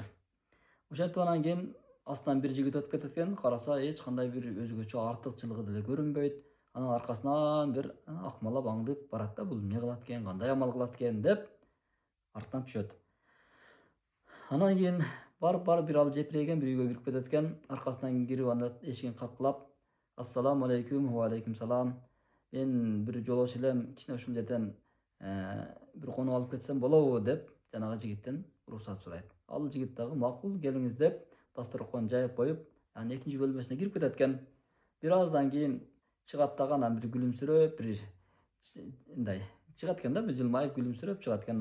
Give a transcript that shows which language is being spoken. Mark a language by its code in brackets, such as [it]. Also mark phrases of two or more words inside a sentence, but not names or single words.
[ky] Ошентип анан кийин астынан бир жигит өтүп кетет экен, караса эч кандай бир өзгөчө артыкчылыгы деле көрүнбөйт. Анан аркасынан бир акмалап аңдып барат да, бул эмне кылат экен, кандай амал кылат экен деп артынан түшөт. Анан кийин барып бир ал жепирейген бир үйгө кирип кетет экен, аркасынан кирип анан эшигин капкылап, [ar] السلام عليكم، وعليكم السلام. [ky] Мен бир жолоочу элем, кичине ушул жерден бир конуп алып кетсем болобу деп жанагы жигиттен уруксат сурайт. Ал жигит дагы макул, келиңиз деп дасторкон жайып коюп, анан экинчи бөлмөсүнө кирип кетет экен. Бир аздан кийин чыгат дагы анан бир күлүмсүрөп, бир мындай чыгат экен да, бир жылмайып күлүмсүрөп чыгат экен.